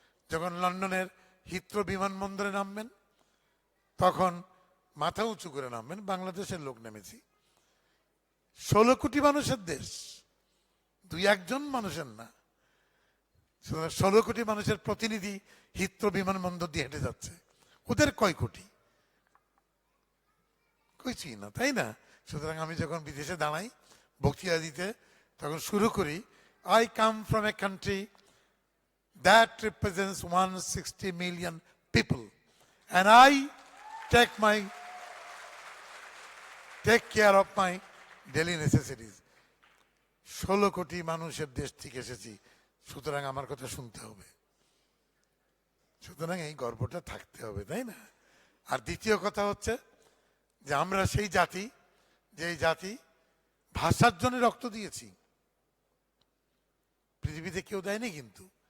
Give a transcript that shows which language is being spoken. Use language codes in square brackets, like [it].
[bn] যখন লন্ডনের হিথ্রো বিমানবন্দরে নামবেন, তখন মাথা উঁচু করে নামবেন। বাংলাদেশের লোক নেমেছি, 16 কোটি মানুষের দেশ, 2-1 জন মানুষের না। 16 কোটি মানুষের প্রতিনিধি হিথ্রো বিমানবন্দর দিয়ে হেঁটে যাচ্ছে, ওদের কয় কোটি? কিছুই না, তাই না? সুতরাং আমি যখন বিদেশে দাঁড়াই বক্তৃতা দিতে, তখন শুরু করি, [en] I come from a country that represents 160 million people and I take care of my daily necessities. [bn] 16 কোটি মানুষের দেশ থেকে এসেছি, সুতরাং আমার কথা শুনতে হবে। সুতরাং এই গর্বটা থাকতে হবে, তাই না? আর দ্বিতীয় কথা হচ্ছে যে আমরা সেই জাতি, যে জাতি ভাষার জন্য রক্ত দিয়েছি, পৃথিবীতে কেউ দেয়নি কিন্তু।